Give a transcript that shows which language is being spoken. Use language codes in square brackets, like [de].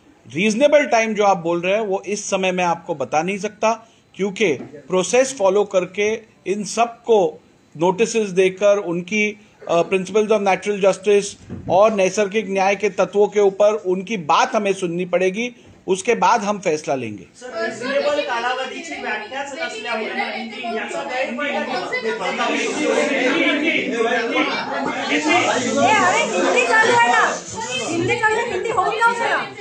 [hi] Reasonable time जो आप बोल रहे हैं वो इस समय मैं आपको बता नहीं सकता, क्योंकि प्रोसेस फॉलो करके इन सब को नोटिसेस देकर उनकी प्रिंसिपल्स ऑफ नेचुरल जस्टिस और नैसर्गिक न्याय के तत्वों के ऊपर उनकी बात हमें सुननी पड़ेगी, उसके बाद हम फैसला लेंगे। [mr] रिजनेबल कालावधीची व्याख्याच नसल्यामुळे याचा गैरफायदा [hi] अरे हिंदी चालू है ना, हिंदी चालू है, हिंदी हो गया उसका।